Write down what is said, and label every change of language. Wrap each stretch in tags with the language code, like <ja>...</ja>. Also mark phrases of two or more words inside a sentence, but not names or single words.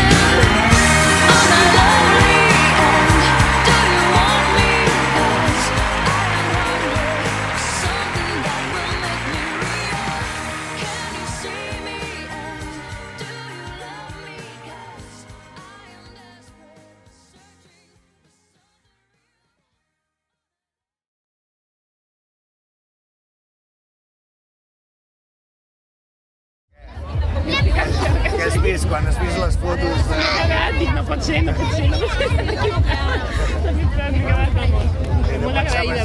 <en>Am I lovely, and do you want me? 'Cause I am hungry for something that will make me real. Can you see me, and do you love me? 'Cause I am desperate, searching.</en> <ca>Què has vist quan has vist les fotos de... Dic, no pot ser, no pot ser. M'he quedat, vamos, molt agraïda.</ca>